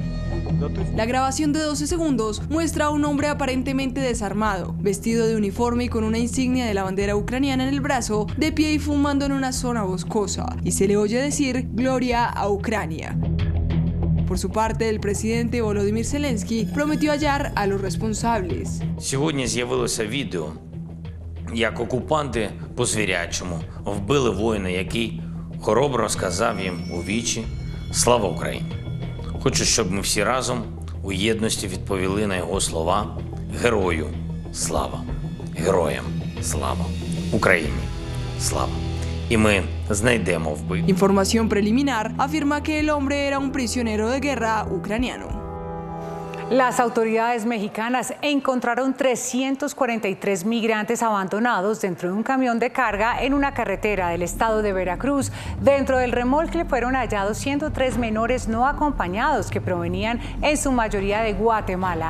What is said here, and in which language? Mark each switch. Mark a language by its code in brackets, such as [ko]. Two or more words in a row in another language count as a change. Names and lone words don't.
[es] La grabación de 12 segundos muestra a un hombre aparentemente desarmado, vestido de uniforme y con una insignia de la bandera ucraniana en el brazo, de pie y fumando en una zona boscosa, y se le oye decir "Gloria a Ucrania". Por su parte, el presidente Volodymyr Zelensky prometió hallar a los responsables. [uk] Сьогодні з'явилося відео, як окупанти по-звірячому вбили воїна, який хоробро сказав їм у вічі «Слава Україні». Хочу, щоб ми всі разом у єдності відповіли на його слова «Герою слава! Героям слава! Україні слава!». Y me знайдемо вбив. [es] Información preliminar afirma que el hombre era un prisionero de guerra ucraniano. Las autoridades mexicanas encontraron 343 migrantes abandonados dentro de un camión de carga en una carretera del estado de Veracruz. Dentro del remolque fueron hallados 103 menores no acompañados que provenían en su mayoría de Guatemala.